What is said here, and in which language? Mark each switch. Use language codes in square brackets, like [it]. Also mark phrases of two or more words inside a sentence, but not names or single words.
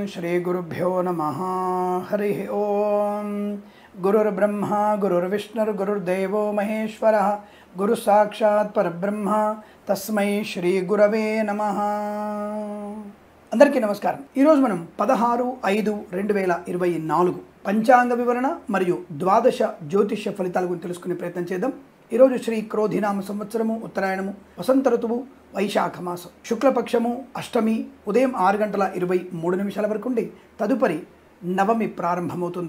[sa] श्रीगुरुभ्यो नमः। हरिः ओम। गुरुर्ब्रह्मा गुरुर्विष्णुर्गुरुर्देवो महेश्वरः गुरुसाक्षात् परब्रह्म तस्मै श्रीगुरवे नमः। [te] అందరికీ నమస్కారం। ఈ రోజు మనం 16/5/2024 పంచాంగ వివరణ మరియు ద్వాదశ జ్యోతిష్య ఫలితాల గురించి తెలుసుకునే ప్రయత్నం చేద్దాం। ఈ రోజు శ్రీ క్రోధినామ సంవత్సరము ఉత్తరాయణము వసంత ఋతువు వైశాఖ మాసం శుక్లపక్షము అష్టమి ఉదయం 6:23 వరకు ఉండి తదుపరి నవమి ప్రారంభమవుతుంది।